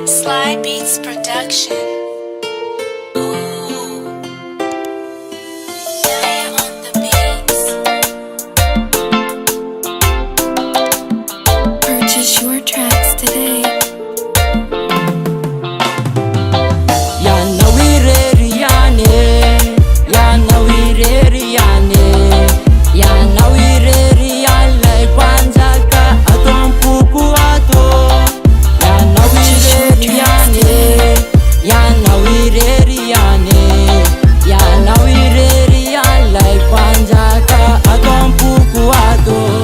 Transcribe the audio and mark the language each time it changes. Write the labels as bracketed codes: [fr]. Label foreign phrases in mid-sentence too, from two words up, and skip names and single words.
[en] Fly Beats Production. Ooh. Yeah, on the beats. Purchase your tracks today. [mg] Ianao Irery ihany, Ianao Irery ihany, Ianao Irery ilay mpanjaka ato am-poko ato. Ianao Irery ihany, Ianao Irery ihany, Ianao Irery ilay mpanjaka ato am-poko ato.